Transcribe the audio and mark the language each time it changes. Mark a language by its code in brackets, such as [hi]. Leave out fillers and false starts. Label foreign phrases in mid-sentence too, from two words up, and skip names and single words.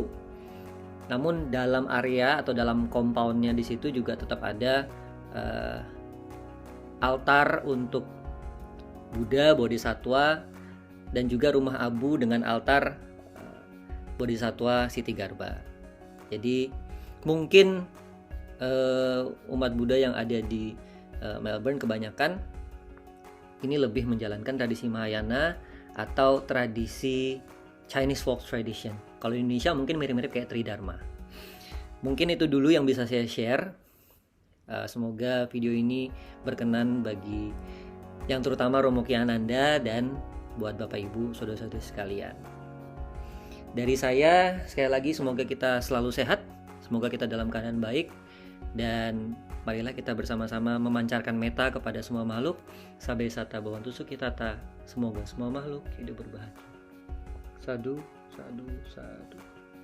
[id] Namun dalam area atau dalam compoundnya di situ juga tetap ada altar untuk Buddha, Bodhisattva, dan juga rumah abu dengan altar Bodhisattva Sitigarbha. Jadi mungkin umat Buddha yang ada di Melbourne kebanyakan ini lebih menjalankan tradisi Mahayana atau tradisi [en] Chinese folk tradition. [id] Kalau di Indonesia mungkin mirip-mirip kayak Tridharma. Mungkin itu dulu yang bisa saya share. Semoga video ini berkenan bagi yang terutama Romo Ki Ananda dan buat Bapak Ibu, saudara-saudara sekalian. Dari saya, sekali lagi semoga kita selalu sehat, semoga kita dalam keadaan baik, dan marilah kita bersama-sama memancarkan metta kepada semua makhluk. [pi] Sabe sata bhavantu sukhitata. [id] Semoga semua makhluk hidup berbahagia. [pi] Sadu, sadu, sadu.